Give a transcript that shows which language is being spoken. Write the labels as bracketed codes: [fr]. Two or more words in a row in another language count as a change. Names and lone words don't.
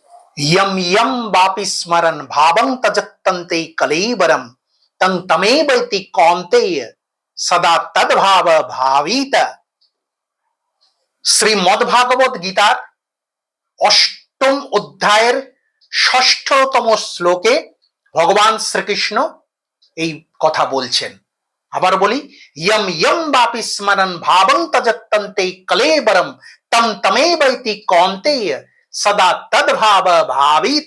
[sa] यम यम वापि स्मरन् भावं तजत्तन्ते कलेवरम तं तमेवैति कौन्तेय सदा तद्भाव भावित। [bn] শ্রীমদ্ভাগবত গীতার অষ্টম অধ্যায়ের ষষ্ঠতম শ্লোকে ভগবান শ্রীকৃষ্ণ এই কথা বলছেন। আবার বলি, [sa] ইয়ম ইয়ম বাপি স্মরণ ভাবং তজত্তন্তে কলেবরম তম তমেবৈতি কৌন্তেয় সদা তদ্ভাব ভাবিত।